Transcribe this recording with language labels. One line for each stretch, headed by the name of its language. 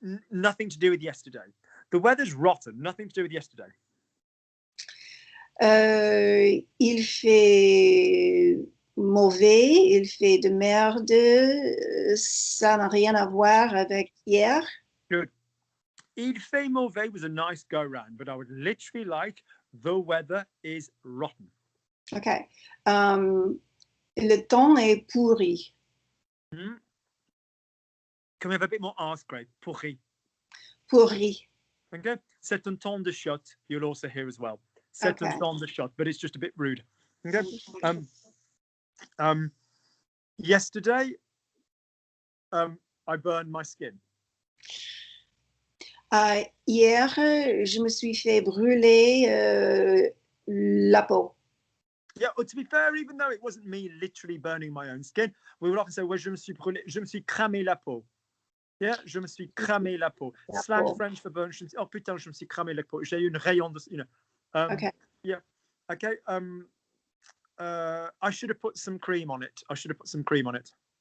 English: Nothing to do with yesterday. The weather's rotten. Nothing to do with yesterday.
French: Il fait mauvais, il fait de merde, ça n'a rien à voir avec hier.
English: Good.
French: Il fait mauvais
English: was a nice go round, but I would literally like the weather is rotten.
French: Okay. Le temps est pourri.
English: Can we have a bit more ask grade?
French: Pourri. Pourri. Okay. C'est un temps de shot. You'll also hear as well. C'est un temps de shot, but it's just a bit rude. Okay.
English: Yesterday, I burned my skin.
French: Hier, je me suis fait brûler la peau.
English: Yeah, well, to be fair, even though it wasn't me literally burning my own skin, we would often say, well,
French: je me suis cramé la peau. Yeah, je me suis cramé la peau.
English: Slang French for burn.
French: Oh putain, je me suis cramé la peau. J'ai eu une rayon de,
English: Okay. Yeah. Okay. I should have put some cream on it.